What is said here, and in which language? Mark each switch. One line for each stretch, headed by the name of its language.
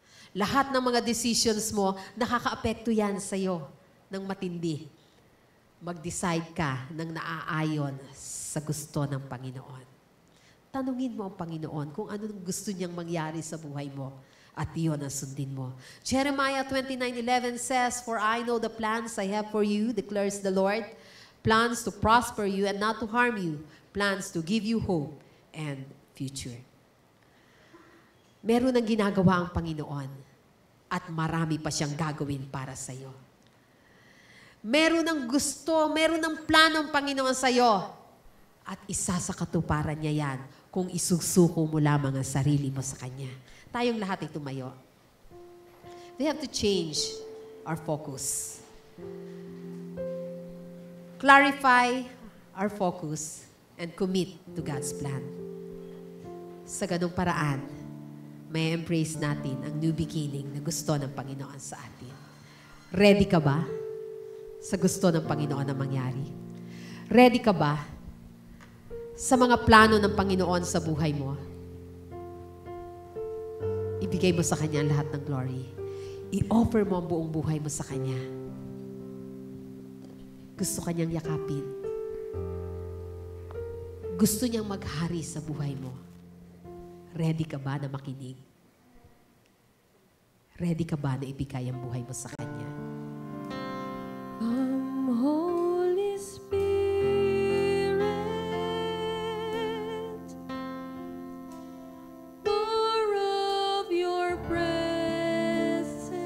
Filipino: Lahat ng mga decisions mo, nakakaapekto yan sa'yo ng matindi. Mag-decide ka ng naaayon sa gusto ng Panginoon. Tanungin mo ang Panginoon kung ano gusto niyang mangyari sa buhay mo at iyon ang sundin mo.
English: Jeremiah 29:11 says, "For I know the plans I have for you, declares the Lord, plans to prosper you and not to harm you, plans to give you hope and future."
Filipino: Meron ang ginagawa ang Panginoon at marami pa siyang gagawin para sa iyo. Meron ang gusto, meron ang plano ang Panginoon sa iyo at isa sa katuparan niya yan kung isusuko mo lamang ang sarili mo sa Kanya. Tayong lahat ay tumayo.
English: We have to change our focus. Clarify our focus and commit to God's plan.
Filipino: Sa ganung paraan, may embrace natin ang new beginning na gusto ng Panginoon sa atin. Ready ka ba sa gusto ng Panginoon na mangyari? Ready ka ba sa mga plano ng Panginoon sa buhay mo? Ibigay mo sa Kanya lahat ng glory. I-offer mo ang buong buhay mo sa Kanya. Gusto Kanyang yakapin. Gusto niyang maghari sa buhay mo. Ready ka ba na makinig? Ready ka ba na ibigay ang buhay mo sa Kanya?
English: Come, Holy Spirit, more of your presence.